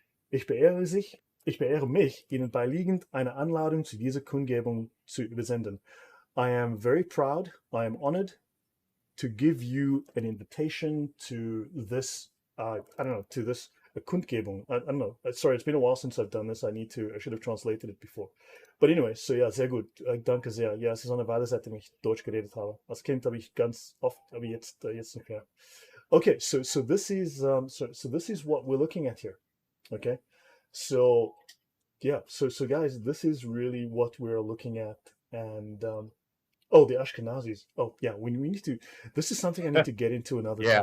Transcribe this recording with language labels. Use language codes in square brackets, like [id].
[de] Ich beehre mich, Ihnen beiliegend eine Anladung zu dieser Kundgebung zu übersenden. [en] I am very proud, I am honored to give you an invitation to this, I don't know, to this Kundgebung. I don't know. Sorry, it's been a while since I've done this. I should have translated it before. But anyway, so [de] ja, sehr gut. Danke sehr. Ja, es ist eine Weile, seitdem ich Deutsch geredet habe. Als Kind habe ich ganz oft, aber jetzt nicht mehr. [en] Okay, so this is so this is what we're looking at here. Okay, so yeah, so guys, this is really what we're looking at, and oh, the Ashkenazis. Oh yeah, we need to. This is something I need to get into another Yeah,